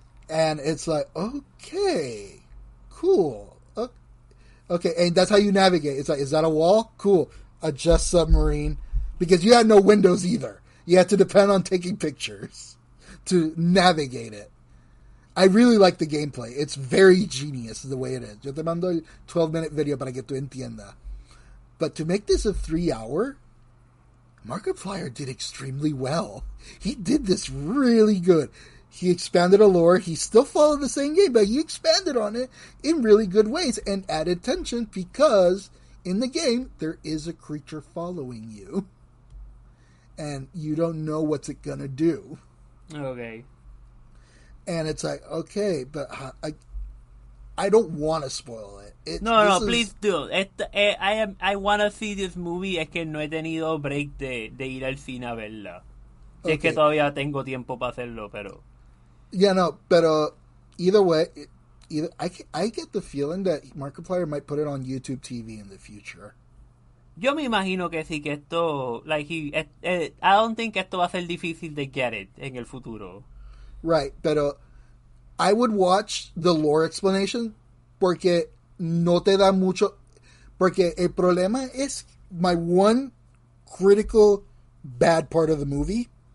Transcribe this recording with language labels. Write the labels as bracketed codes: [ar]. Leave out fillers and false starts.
[en] And it's like, okay, cool. Okay, and that's how you navigate. It's like, is that a wall? Cool. Adjust submarine. Because you had no windows either. You had to depend on taking pictures to navigate it. I really like the gameplay. It's very genius the way it is. [es] Yo te mando el [en] 12-minute video [es] para que tú entiendas. [en] But to make this a 3-hour, Markiplier did extremely well. He did this really good. He expanded a lore. He still followed the same game, but he expanded on it in really good ways and added tension because in the game, there is a creature following you. And you don't know what's it gonna do. Okay. And it's like, okay, but I don't want to spoil it. No, please do. I want to see this movie. [es] Es que no he tenido break de ir al cine a verla. Si es que todavía tengo tiempo para hacerlo, pero... [en] Yeah, no, [es] pero [en] either way, I get the feeling that Markiplier might put it on YouTube TV in the future. [es] Yo me imagino que sí, que esto, [en] I don't think [es] esto va a ser difícil de [en] get it [es] en el futuro. [en] Right, [es] pero [en] I would watch the lore explanation [es] porque no te da mucho, porque el problema es [en] my one critical bad part of the movie.